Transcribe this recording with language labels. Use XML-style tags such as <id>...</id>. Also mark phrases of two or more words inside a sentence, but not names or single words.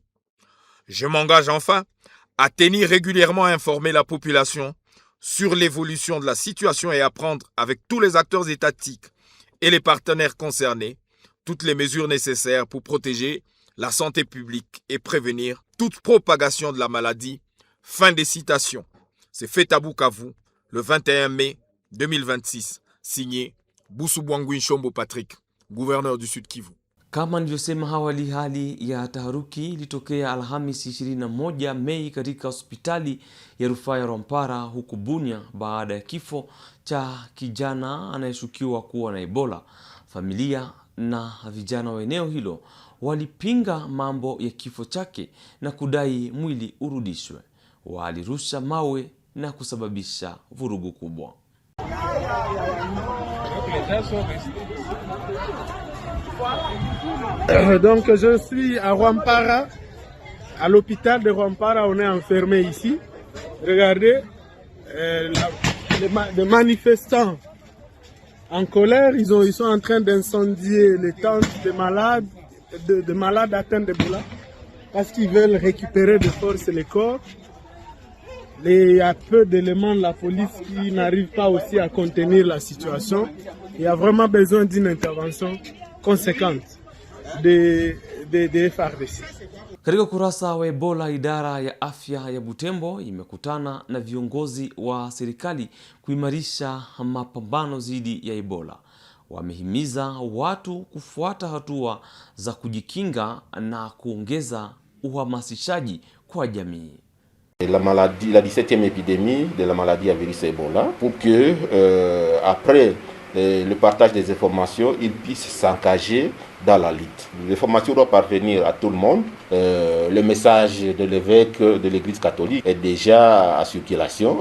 <fr>Je m'engage enfin à tenir régulièrement informer la population sur l'évolution de la situation et à prendre avec tous les acteurs étatiques et les partenaires concernés toutes les mesures nécessaires pour protéger la santé publique et prévenir toute propagation de la maladie. Fin des citations. C'est fait à Bukavu le 21 mai 2026. Signé Busubwangwi Nshombo Patrick, gouverneur du Sud Kivu.</fr> <sw>Kama nilivyosema awali, hali ya taharuki ilitokea Alhamisi 21 Mei katika hospitali ya rufaa ya Rwampara huku Bunia baada ya kifo cha kijana anayeshukiwa kuwa na Ebola. Familia na vijana wa eneo hilo walipinga mambo ya kifo chake na kudai mwili urudishwe. Walirusha mawe na kusababisha vurugu kubwa.</sw> <fr>Donc je suis à Rwampara, à l'hôpital de Rwampara, on est enfermé ici. Regardez, les manifestants en colère, ils sont en train d'incendier les tentes des malades, de malades atteints d'Ebola, parce qu'ils veulent récupérer de force les corps. Il y a peu d'éléments de la police qui n'arrivent pas aussi à contenir la situation. Il y a vraiment besoin d'une intervention conséquente de FARDC.</fr> <sw>Katika kurasa wa Ebola, idara ya afya ya Butembo imekutana na viongozi wa serikali kuimarisha mapambano dhidi ya Ebola. Wamehimiza watu kufuata hatua za kujikinga na kuongeza uhamasishaji kwa jamii.</sw> <fr>La 17e épidémie de la maladie à virus Ebola, pour que après le partage des informations, ils puissent s'engager dans la lutte. L'information doit parvenir à tout le monde. Le message de l'évêque de l'église catholique est déjà en circulation.</fr>